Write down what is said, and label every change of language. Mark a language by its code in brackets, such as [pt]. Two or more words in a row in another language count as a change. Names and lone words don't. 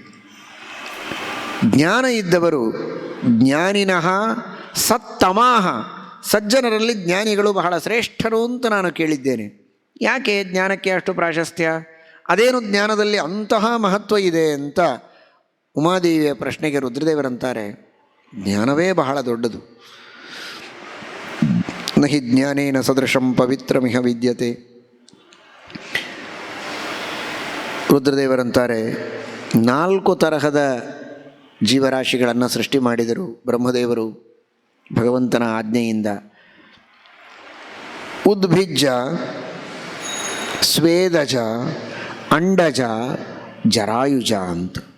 [kn] ಜ್ಞಾನ ಇದ್ದವರು [sa] ಜ್ಞಾನಿನಃ ಸತ್ತಮಾಹ, [kn] ಸಜ್ಜನರಲ್ಲಿ ಜ್ಞಾನಿಗಳು ಬಹಳ ಶ್ರೇಷ್ಠರು ಅಂತ ನಾನು ಕೇಳಿದ್ದೇನೆ. ಯಾಕೆ ಜ್ಞಾನಕ್ಕೆ ಅಷ್ಟು ಪ್ರಾಶಸ್ತ್ಯ? ಅದೇನು ಜ್ಞಾನದಲ್ಲಿ ಅಂತಹ ಮಹತ್ವ ಇದೆ ಅಂತ ಉಮಾದೇವಿಯ ಪ್ರಶ್ನೆಗೆ ರುದ್ರದೇವರಂತಾರೆ, ಜ್ಞಾನವೇ ಬಹಳ ದೊಡ್ಡದು. [sa] ನಹಿ ಜ್ಞಾನೇನ ಸದೃಶಂ ಪವಿತ್ರಮಿಹ ವಿದ್ಯತೆ. [kn] ರುದ್ರದೇವರಂತಾರೆ, 4 ತರಹದ ಜೀವರಾಶಿಗಳನ್ನು ಸೃಷ್ಟಿ ಮಾಡಿದರು ಬ್ರಹ್ಮದೇವರು ಭಗವಂತನ ಆಜ್ಞೆಯಿಂದ. ಉದ್ಭಿಜ್ಜ, ಸ್ವೇದಜ, ಅಂಡಜ, ಜರಾಯುಜ ಅಂತ.